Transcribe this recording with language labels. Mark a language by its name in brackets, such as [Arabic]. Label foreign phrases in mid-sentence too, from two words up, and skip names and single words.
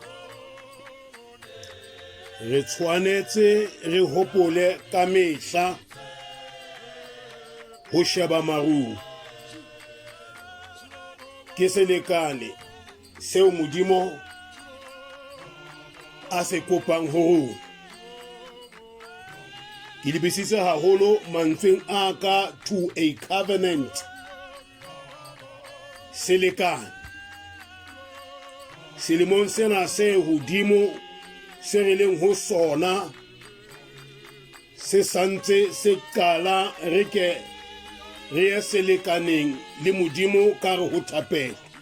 [Southern Sotho] Re tshwanetse re hopole ka mehla ho sheba marung, ke selekane seo Modimo a se kopang ho rona. Ke lebisitse haholo mantsweng a ka [English] to a covenant. [Southern Sotho] Selekane selemong sena se hodimo se re leng ho sona se santse se qala re ke re ye selekaneng le modimo ka re ho thapela